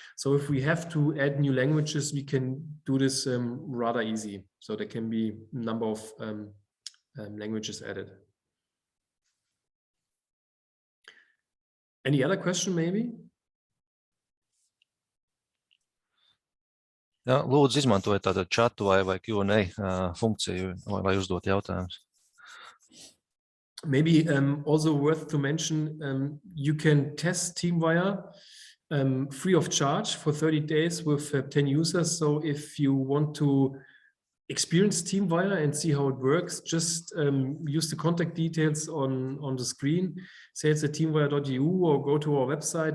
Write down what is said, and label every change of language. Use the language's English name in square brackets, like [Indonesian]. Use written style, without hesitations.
[English] So if we have to add new languages, we can do this rather easy. So there can be a number of languages added. Any other question, maybe? [Latvian] Jā, lūdzu, izmantojiet tādu chatu vai Q&A funkciju, lai uzdot jautājumus. [English] Maybe also worth to mention, you can test Teamwire free of charge for 30 days with 10 users. So if you want to experience Teamwire and see how it works, just use the contact details on the screen, sales at teamwire.eu, or go to our website.